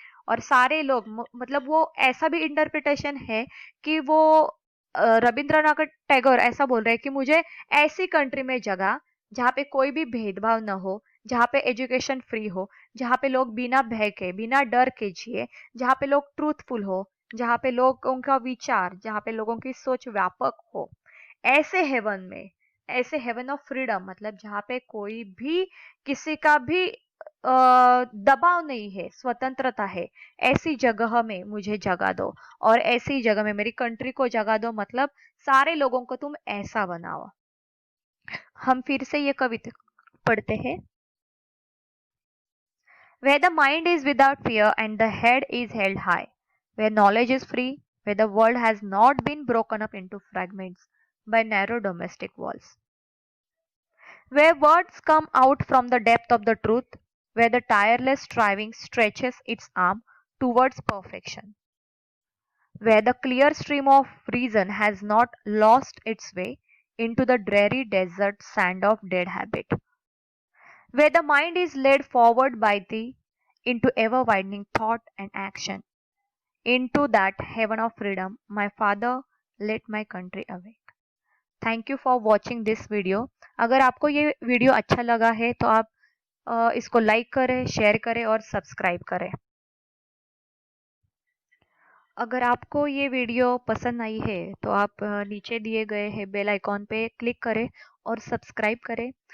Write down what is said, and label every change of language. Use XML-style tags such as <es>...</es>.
<hi>और सारे लोग मतलब वो ऐसा भी इंटरप्रिटेशन है कि वो रविंद्रनाथ टैगोर ऐसा बोल रहे हैं कि मुझे ऐसी कंट्री में जगह जहाँ पे कोई भी भेदभाव न हो, जहाँ पे एजुकेशन फ्री हो, जहाँ पे लोग बिना भय के बिना डर के जिए, जहाँ पे लोग ट्रूथफुल हो, जहाँ पे लोगों का विचार, जहाँ पे लोगों की सोच व्यापक हो, ऐसे हेवन में, ऐसे हेवन ऑफ फ्रीडम मतलब जहाँ पे कोई भी किसी का भी दबाव नहीं है, स्वतंत्रता है, ऐसी जगह में मुझे जगह दो और ऐसी जगह में मेरी कंट्री को जगह दो, मतलब सारे लोगों को तुम ऐसा बनाओ। हम फिर से ये कविता पढ़ते हैं।</hi> <en>Where the mind is without fear and the head is held high, where knowledge is free, where the world has not been broken up into fragments by narrow domestic walls, where words come out from the depth of the truth, where the tireless striving stretches its arm towards perfection, where the clear stream of reason has not lost its way into the dreary desert sand of dead habit, where the mind is led forward by thee into ever widening thought and action, into that heaven of freedom, my father, let my country awake। Thank you for watching this video.</en> <hi>अगर आपको ये video अच्छा लगा है तो आप इसको like करें, शेयर करें और सब्सक्राइब करें। अगर आपको ये वीडियो पसंद आई है तो आप नीचे दिए गए हैं बेल आइकॉन पे क्लिक करें और सब्सक्राइब करें।</hi>